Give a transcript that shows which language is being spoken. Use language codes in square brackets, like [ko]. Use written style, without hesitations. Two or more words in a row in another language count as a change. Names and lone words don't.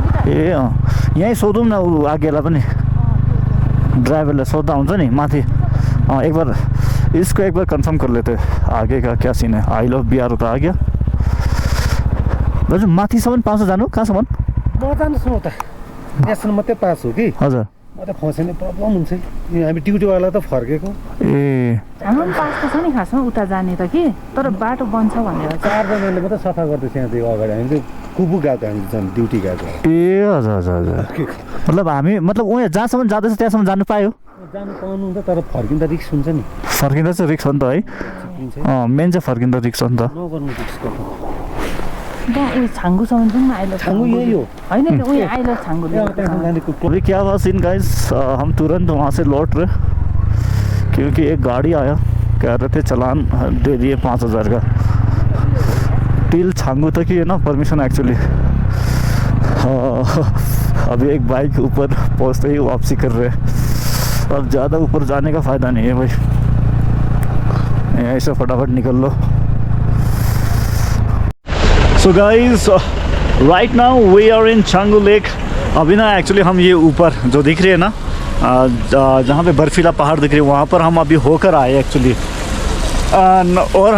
[ne] ए अँ यहीँ सोधौँ न ऊ आगेलाई पनि ड्राइवरलाई सोद्धा हुन्छ नि माथि [hi] एक बार इसको एक बार कंफर्म कर लेते आगे का क्या सीन है [en] I love [ne] बिहार त आ गया दाजु माथिसम्म पाउँछ जानु कहाँसम्म म जानुहोस् न उता यहाँसम्म मात्रै पास हो कि हजुर म त फसेने प्रब्लम हुन्छ यहाँ हामी ड्युटीवाला त फर्केको ए हाम्रो पनि पासको छ नि खासमा उता जाने त कि तर बाटो बन्छ भनेर चाहिँ 4 जनाले मात्रै सफा गर्दैछ यहाँ चाहिँ अगाडि हामी चाहिँ कुबु गएको हामी झन् ड्युटी गएको ए हजुर हजुर हजुर मतलब हामी मतलब उहाँ जहाँसम्म जाँदैछ त्यहाँसम्म जानु पायो जानु पाउनु हुन्छ तर फर्किँदा रिक्स हुन्छ नि फर्किँदा चाहिँ रिक्स हो नि त है मेन चाहिँ फर्किँदा रिक्स हो नि त नगर्नु रिक्स गर्नु उयो छाङ्गुसम्म जाउँ न आइलो छाङ्गु यही हो होइन त्यो उयो आइलो छाङ्गु त्यहाँ जानेको [hi] अभी क्या हुआ सीन गाइस हम तुरंत वहाँ से लौट रहे क्योंकि एक गाड़ी आया कह रहे थे चालान दे दिए 5,000 का टिल छांगू तक ही है ना परमिशन एक्चुअली अभी एक बाइक ऊपर पहुँचते ही वापसी कर रहे हैं अब ज़्यादा ऊपर जाने का फ़ायदा नहीं है भाई ऐसे फटाफट निकल लो [en] so guys right now we are in Changu Lake [hi] अभी ना एक्चुअली हम ये ऊपर जो दिख रही है ना जहाँ पे बर्फीला पहाड़ दिख रही है वहाँ पर हम अभी होकर आए एक्चुअली और